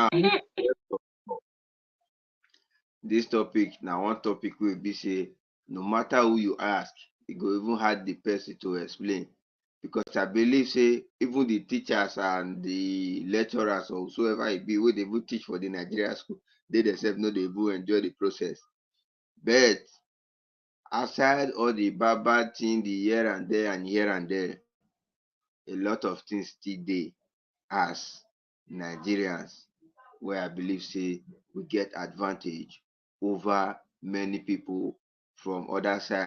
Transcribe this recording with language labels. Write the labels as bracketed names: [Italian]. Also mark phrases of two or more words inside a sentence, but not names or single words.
[Nigerian Pidgin] Now, this topic now one topic will be say no matter who you ask, you go even hard the person to explain. Because I believe say even the teachers and the lecturers or whosoever it be wey dey even teach for the Nigeria school, they themselves no dey even enjoy the process. But aside all the bad bad thing, the here and there, a lot of things still dey as Nigerians where I believe say we get advantage over many people from other side.